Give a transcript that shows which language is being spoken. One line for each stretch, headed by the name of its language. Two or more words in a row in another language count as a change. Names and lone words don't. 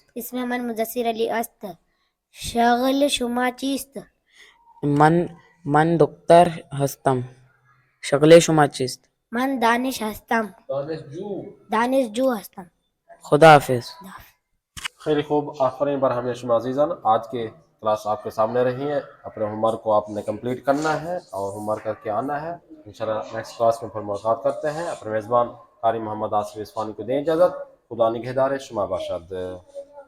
Persian: اسم من مدثر علی است. شغل شما چیست؟ من دکتر هستم. شغل شما چیست؟ من دانش هستم. دانشجو هستم. خدا حافظ. خیلی خوب. آفرین بر ہمیں شما عزیزان,
Urdu: آج کے کلاس آپ کے سامنے رہی ہے. اپنے
English: home work
Urdu: کو آپ نے کمپلیٹ کرنا ہے اور
English: home work
Urdu: کر کے آنا ہے. انشاءاللہ
English: next class
Urdu: میں پھر ملاقات کرتے ہیں. اپنے میزبان قاری محمد آصف اصفہانی کو دیں اجازت.
Persian: خدا نگہدار. شما باشد.